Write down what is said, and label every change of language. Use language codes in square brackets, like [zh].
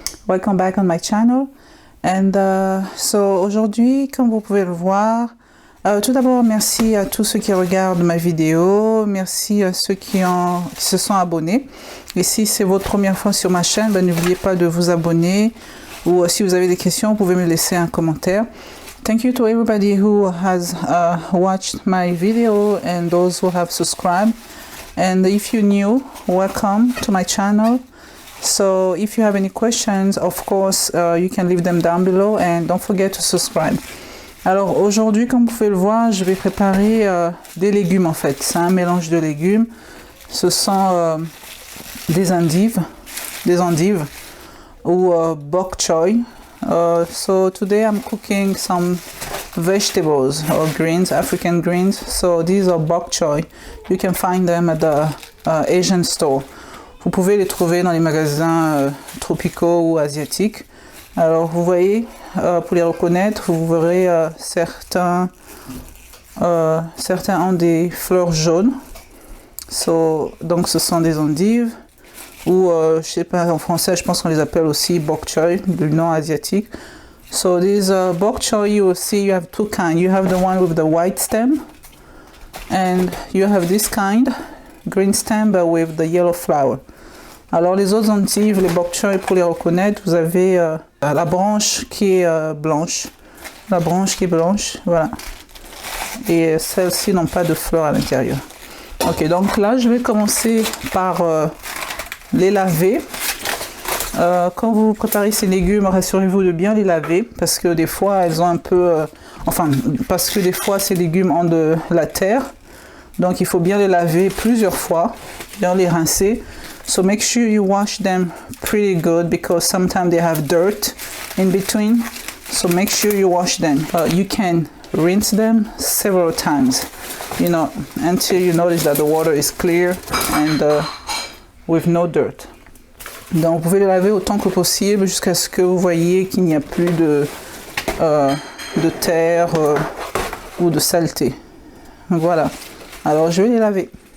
[en] Welcome back on my channel. And so [fr] aujourd'hui, comme vous pouvez le voir, tout d'abord merci à tous ceux qui regardent ma vidéo, merci à ceux qui se sont abonnés. Et si c'est votre première fois sur ma chaîne, n'oubliez pas de vous abonner, ou si vous avez des questions, vous pouvez me laisser un commentaire. [en] Thank you to everybody who has watched my video and those who have subscribed. And if you're new, welcome to my channel. So if you have any questions, of course, you can leave them down below and don't forget to subscribe. [fr] Alors aujourd'hui, comme vous pouvez le voir, je vais préparer des légumes en fait. C'est un mélange de légumes. Ce sont des endives ou bok choy. [en] So today I'm cooking some vegetables or greens, African greens. So these are bok choy. You can find them at the Asian store. [fr] Vous pouvez les trouver dans les magasins tropicaux ou asiatiques. Alors vous voyez, pour les reconnaître, vous verrez certains ont des fleurs jaunes. Donc ce sont des endives. Ou je sais pas, en français je pense qu'on les appelle aussi bok choy, du nom asiatique. [en] So these bok choy, you will see you have two kinds. You have the one with the white stem and you have this kind, green stem but with the yellow flower. [fr] Alors les autres endives, les bok choy, pour les reconnaître, vous avez la branche qui est blanche. La branche qui est blanche, voilà. Et celles-ci n'ont pas de fleurs à l'intérieur. Ok, donc là je vais commencer par les laver. Quand vous préparez ces légumes, rassurez-vous de bien les laver parce que des fois elles ont un peu parce que des fois ces légumes ont de la terre, donc il faut bien les laver plusieurs fois, bien les rincer. [en] So make sure you wash them pretty good because sometimes they have dirt in between, so make sure you wash them. You can rinse them several times, until you notice that the water is clear and with no dirt. [fr] Donc vous pouvez les laver autant que possible jusqu'à ce que vous voyez qu'il n'y a plus de terre ou de saleté. Voilà. Alors je vais les laver.